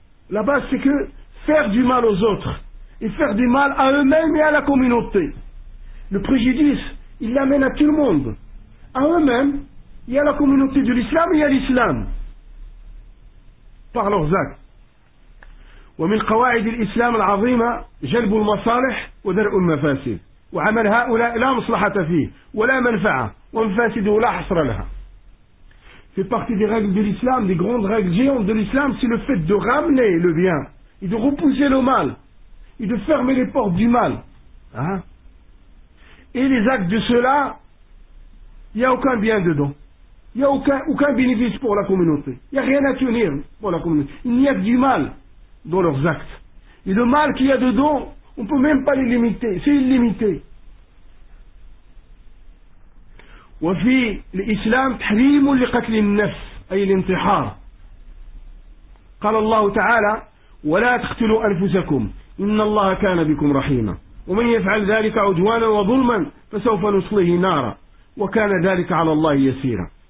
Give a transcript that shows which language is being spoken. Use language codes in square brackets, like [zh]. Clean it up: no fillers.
[fr] La base, c'est que faire du mal aux autres et faire du mal à eux-mêmes et à la communauté. Le préjudice, il l'amène à tout le monde, à eux-mêmes et à la communauté de l'islam et à l'islam, par leurs actes. [ar] ومن قواعد الإسلام العظيمة جلب المصالح ودرء المفاسد، وعمل هؤلاء لا مصلحة فيه ولا منفعة، ومفاسده لا حصر لها. [fr] في partie des règles de l'islam, des grandes règles géantes de l'islam, c'est le fait de ramener le bien et de repousser le mal et de fermer les portes du mal. Et les actes de cela, il n'y a aucun bien dedans. Il n'y a aucun bénéfice pour la communauté. Il n'y a rien à tenir pour la communauté. Il n'y a que du mal dans leurs actes. Et le mal qu'il y a dedans, on ne peut même pas les limiter. C'est illimité. [ar] وفي الإسلام تحريم لقتل النفس أي الانتحار. قال الله تعالى ولا تقتلوا أنفسكم إن الله كان بكم رحيما ومن يفعل ذلك عدوانا وظلما فسوف نصليه نارا وكان ذلك على الله يسيرا.